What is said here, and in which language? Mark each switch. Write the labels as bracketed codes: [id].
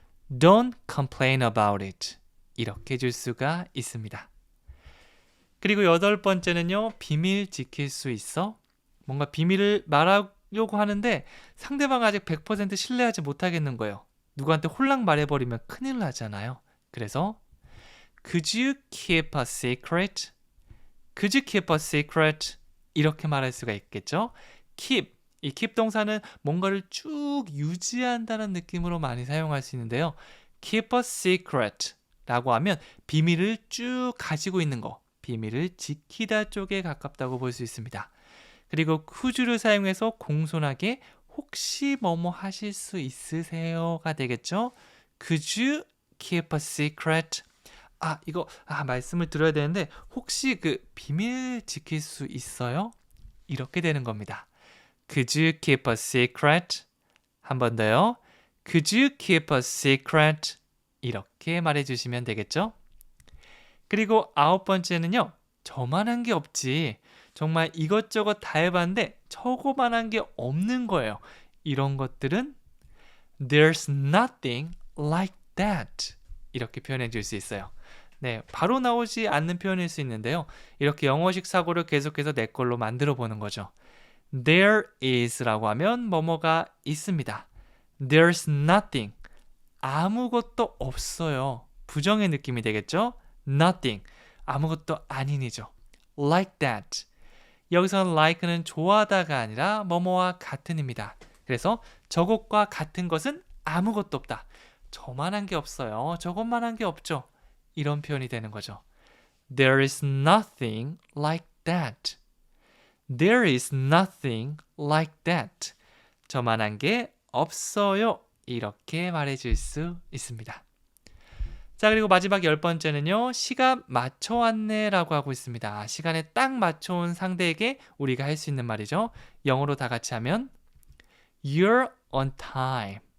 [en] Don't complain about it. [ko] 이렇게 해줄 수가 있습니다. 그리고 8번째는요. 비밀 지킬 수 있어? 뭔가 비밀을 말하려고 하는데 상대방 아직 100% 신뢰하지 못하겠는 거예요. 누구한테 홀랑 말해버리면 큰일 나잖아요. 그래서 [en] Could you keep a secret? Could you keep a secret? [ko] 이렇게 말할 수가 있겠죠. keep, 이 keep 동사는 뭔가를 쭉 유지한다는 느낌으로 많이 사용할 수 있는데요. keep a secret 라고 하면 비밀을 쭉 가지고 있는 거, 비밀을 지키다 쪽에 가깝다고 볼 수 있습니다. 그리고 could를 사용해서 공손하게 혹시 뭐뭐 하실 수 있으세요가 되겠죠. [en] Could you keep a secret? [ko] 이거 말씀을 드려야 되는데 혹시 그 비밀 지킬 수 있어요? 이렇게 되는 겁니다. [en] Could you keep a secret? [ko] 한 번 더요. [en] Could you keep a secret? [ko] 이렇게 말해주시면 되겠죠? 그리고 9번째는요. 저만한 게 없지. 정말 이것저것 다 해봤는데 저거만한 게 없는 거예요. 이런 것들은 [en] There's nothing like that. [ko] 이렇게 표현해 줄 수 있어요. 네, 바로 나오지 않는 표현일 수 있는데요. 이렇게 영어식 사고를 계속해서 내 걸로 만들어 보는 거죠. There is라고 하면 뭐뭐가 있습니다. [en] There's nothing. [ko] 아무것도 없어요. 부정의 느낌이 되겠죠? Nothing. 아무것도 아닌이죠. [en] Like that. [ko] 여기서는 like는 좋아하다가 아니라 뭐뭐와 같은입니다. 그래서 저것과 같은 것은 아무것도 없다. 저만한 게 없어요. 저것만한 게 없죠. 이런 표현이 되는 거죠. [en] There is nothing like that. There is nothing like that. [ko] 저만한 게 없어요. 이렇게 말해줄 수 있습니다. 자, 그리고 마지막 10번째는요. 시간 맞춰 왔네 라고 하고 있습니다. 시간에 딱 맞춰온 상대에게 우리가 할 수 있는 말이죠. 영어로 다 같이 하면 [en] You're on time.